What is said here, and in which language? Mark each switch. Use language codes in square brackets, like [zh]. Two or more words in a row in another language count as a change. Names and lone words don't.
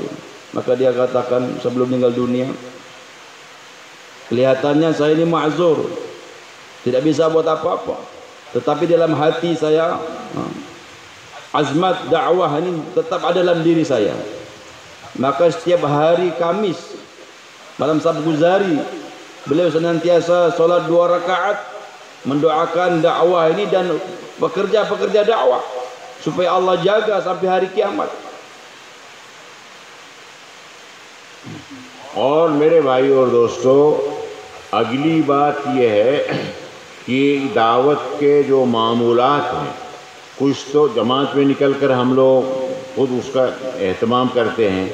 [ms] Maka dia katakan sebelum meninggal dunia, kelihatannya saya ini ma'zur, tidak bisa buat apa-apa, tetapi dalam hati saya azmat dakwah ini tetap ada dalam diri saya. Maka setiap hari Kamis malam Sabguzari beliau senantiasa solat 2 rakaat mendoakan dakwah ini dan pekerja-pekerja dakwah supaya Allah jaga sampai hari kiamat. [hi] और मेरे भाई और दोस्तों, अगली बात यह है कि दावत के जो मामूलात हैं, कुछ तो जमात में निकल कर हम लोग खुद उसका एहतमाम करते हैं।